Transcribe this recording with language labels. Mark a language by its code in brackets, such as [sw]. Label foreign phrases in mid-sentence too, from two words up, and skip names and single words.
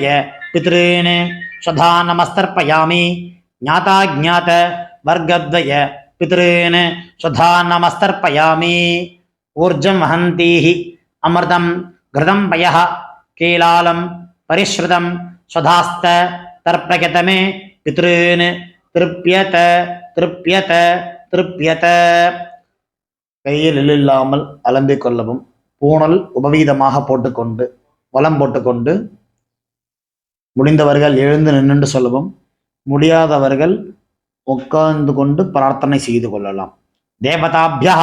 [sa] पितॄन् स्वधा नमस्तर्पयामि ज्ञाताज्ञात वर्गद्वय पितॄन् स्वधा नमस्तर्पयामि ऊर्जं वहन्तीः अमृतं घृतं पयः कीलालं परिश्रुतं स्वधास्त तर्पयत मे पितॄन् तृप्यत तृप्यत [ta] திருப்பியத கையில் இல்லாமல் அலம்பிக் கொள்ளவும் பூணல் உபவீதமாக போட்டுக்கொண்டு வலம் போட்டுக்கொண்டு முடிந்தவர்கள் எழுந்து நின்று சொல்லவும் முடியாதவர்கள் உட்கார்ந்து கொண்டு பிரார்த்தனை செய்து கொள்ளலாம் தேவதாபியः